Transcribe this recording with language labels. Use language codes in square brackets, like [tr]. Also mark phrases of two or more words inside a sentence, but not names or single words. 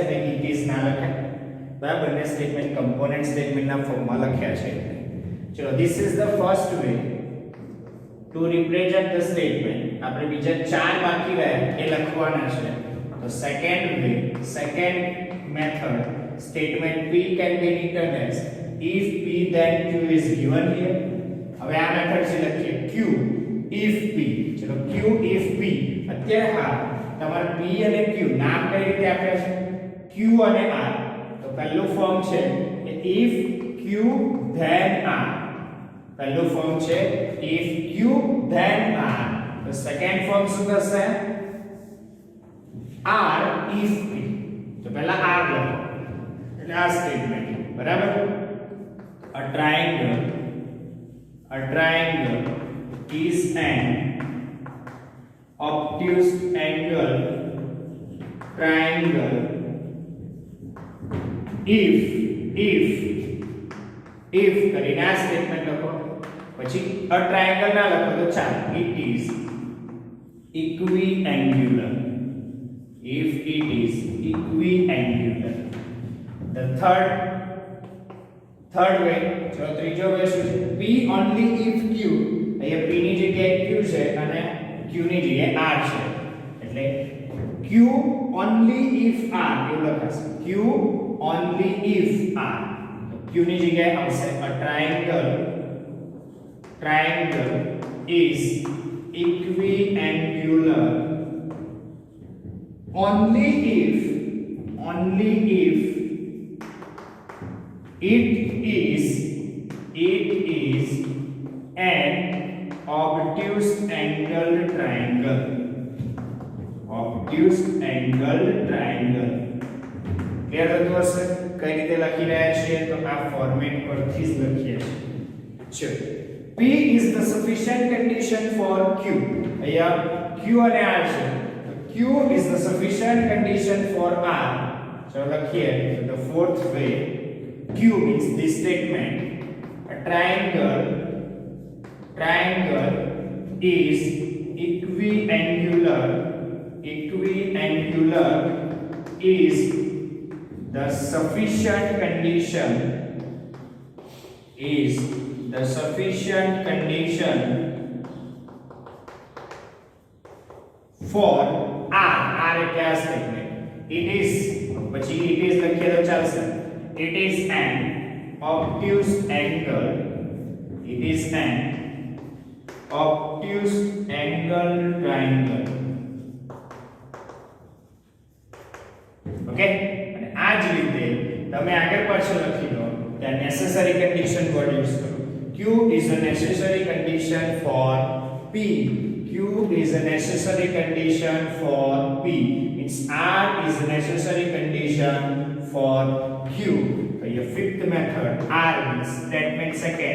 [gu] અહીં [en] it is [gu] ના લખાય, બરાબર. બંને [en] statement component statement [gu] ફોર્મમાં લખ્યા છે. ચલો, [en] this is the first way to represent the statement. [gu] આપણે બીજા 4 બાકી રહ્યા એ લખવાના છે. [en] તો second method, statement P can be written as if P then Q is given here. [gu] હવે આ મેથડ થી લખીએ [en] Q if P. ચલો, Q if P. [gu] અત્યારે હા તમારે P અને Q નામ કઈ રીતે આપ્યા છે? Q અને R. તો પહેલું ફોર્મ છે [en] if Q then R. [gu] પહેલું ફોર્મ છે [en] if Q then R. [gu] તો સેકન્ડ ફોર્મ શું થશે? [en] R if P. [gu] તો પહેલા આ સ્ટેટમેન્ટ બરાબર. [en] a triangle is an obtuse angle triangle if [gu] કરીને આ સ્ટેટમેન્ટ લખો. પછી [en] a triangle [gu] ના લખો તો ચાલો, [en] it is equiangular. If it is equiangular. The third way, [gu] ચલો ત્રીજો વે શું છે? [en] P only if Q. [gu] અહીંયા P ની જગ્યાએ Q છે અને Q ની જગ્યાએ R છે. એટલે [en] Q only if R [gu] એવું લખાશે. [en] Q only if R. Q [gu] ની જગ્યાએ આવશે [en] a triangle is equiangular only if it is an obtuse angled triangle. [gu] ક્લિયર થતું હશે કઈ રીતે લખી રહ્યા છીએ? તો આ ફોર્મેટ પરથી જ લખીએ છીએ. ચલો, [en] P is the sufficient condition for Q. [gu] અહીંયા Q અને R છે. [en] Q is the sufficient condition for R. [gu] So લખીએ. [en] The fourth way, Q means this statement. A triangle is equiangular is the sufficient condition for R [gu] એટલે આ સ્ટેટમેન્ટ. [en] It is [gu] લખીએ તો ચાલશે. [en] It is an obtuse angle triangle. [gu] Okay, અને આ જ રીતે તમે આગળ પાછળ લખી દો કે [en] necessary condition word use [gu] કરો. [en] Q is a necessary condition for P. Q is a necessary condition for P. Means R is a necessary condition for Q. So your fifth method, R means statement second.